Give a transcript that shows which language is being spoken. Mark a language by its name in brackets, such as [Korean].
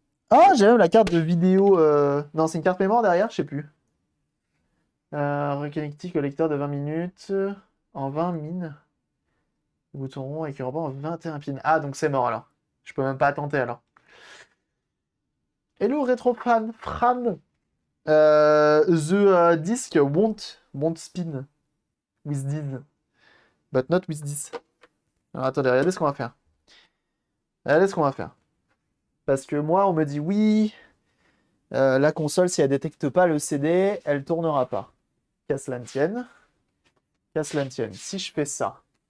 [French] Ah, j'ai même la carte de vidéo. Non, c'est une carte mémoire derrière, je sais plus. Reconnectique au lecteur de 20 minutes. En 20 mines. Bouton rond avec ruban en 21 pins. Ah, donc c'est mort alors. Je peux même pas tenter alors. [English] Hello Retrofan, Fran. The disc won't spin with this. But not with this. [French] Alors attendez, regardez ce qu'on va faire. Regardez ce qu'on va faire. Parce que moi, on me dit oui, la console, si elle détecte pas le CD, elle tournera pas. Qu'à cela ne tienne. Qu'à cela ne tienne. Si je fais ça.